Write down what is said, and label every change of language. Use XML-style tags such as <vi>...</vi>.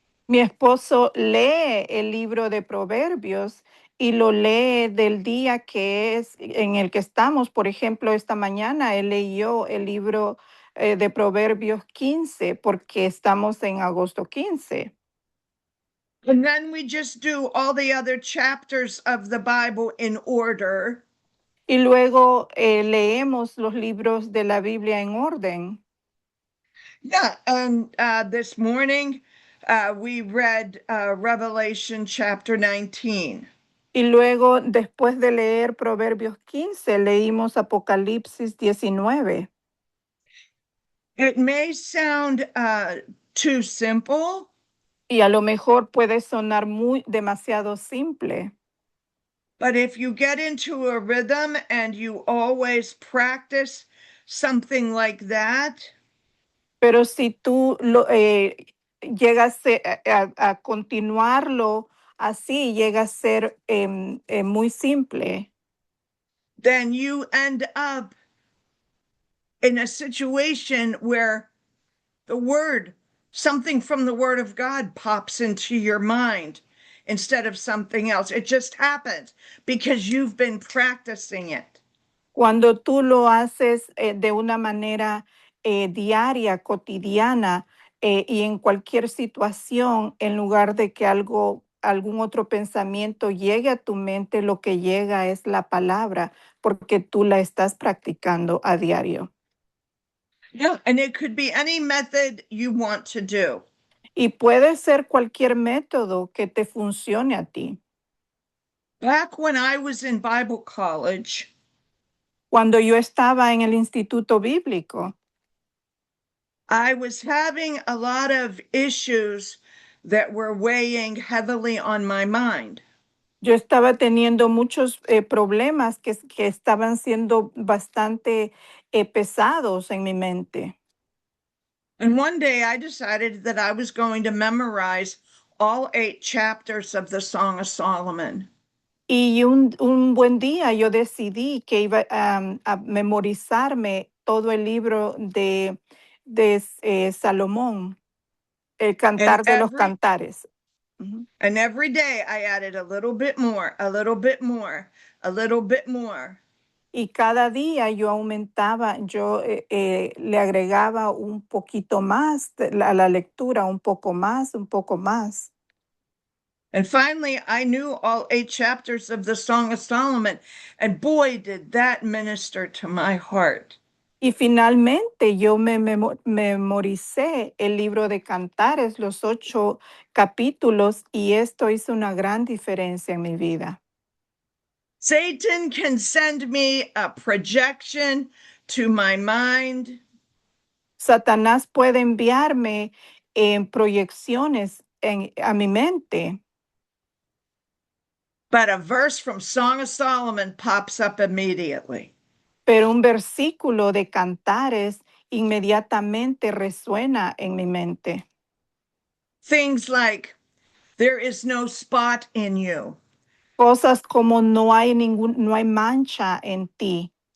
<es>mi esposo lee el libro de Proverbios y lo lee del día que es en el que estamos. Por ejemplo, esta mañana él leyó el libro de Proverbios 15 porque estamos en agosto 15.</es> <en>And then we just do all the other chapters of the Bible in order.</en> <es>Y luego leemos los libros de la Biblia en orden.</es> <en>Yeah, and this morning we read Revelation chapter 19.</en> <es>Y luego, después de leer Proverbios 15, leímos Apocalipsis 19.</es> <en>It may sound too simple,</en> <es>Y a lo mejor puede sonar demasiado simple.</es> <en>but if you get into a rhythm and you always practice something like that,</en> <es>Pero si tú llega a, a continuarlo así, llega a ser muy simple,</es> <en>then you end up in a situation where the word, something from the word of God pops into your mind instead of something else. It just happens because you've been practicing it.</en> <es>cuando tú lo haces de una manera diaria, cotidiana, y en cualquier situación, en lugar de que algún otro pensamiento llegue a tu mente, lo que llega es la palabra, porque tú la estás practicando a diario.</es> <en>Yeah. And it could be any method you want to do.</en> <es>Y puede ser cualquier método que te funcione a ti.</es> <en>Back when I was in Bible college,</en> <es>Cuando yo estaba en el instituto bíblico,</es> <en>I was having a lot of issues that were weighing heavily on my mind.</en> <es>yo estaba teniendo muchos problemas que estaban siendo bastante pesados en mi mente.</es> <en>And one day I decided that I was going to memorize all 8 chapters of the Song of Solomon.</en> <es>Y un buen día yo decidí que iba a memorizarme todo el libro de Salomón, el</es> <en>And</en> <es>Cantar de los Cantares. Ujú.</es> <en>and every day I added a little bit more, a little bit more, a little bit more.</en> <es>Y cada día yo aumentaba, yo le agregaba un poquito más a la lectura, un poco más, un poco más.</es> <en>And finally, I knew all 8 chapters of the Song of Solomon. And boy, did that minister to my heart.</en> <es>Y finalmente yo memoricé el libro de Cantares, los 8 capítulos, y esto hizo una gran diferencia en mi vida.</es> <en>Satan can send me a projection to my mind.</en> <es>Satanás puede enviarme proyecciones a mi mente,</es> <en>But a verse from Song of Solomon pops up immediately.</en> <es>pero un versículo de Cantares inmediatamente resuena en mi mente.</es> <en>Things like, there is no spot in you.</en> <es>Cosas como no hay mancha en ti.</es>